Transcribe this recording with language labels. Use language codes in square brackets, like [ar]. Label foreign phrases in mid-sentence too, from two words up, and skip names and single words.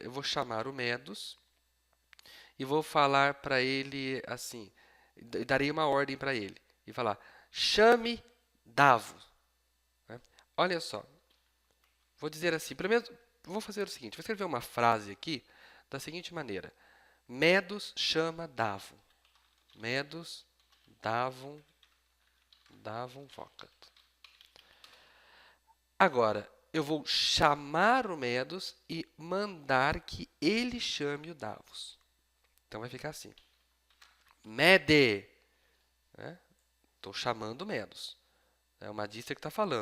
[pt] Eu vou chamar o Medus e vou falar para ele assim. Darei uma ordem para ele e falar: chame Davo. Né? Olha só. Vou dizer assim. Primeiro, vou fazer o seguinte: vou escrever uma frase aqui da seguinte maneira: Medus chama Davo. [la] Medus davum vocat. [pt] Agora, eu vou chamar o Medus e mandar que ele chame o Davos. Então, vai ficar assim. Mede. Estou chamando o Medus. É uma Magister que está falando.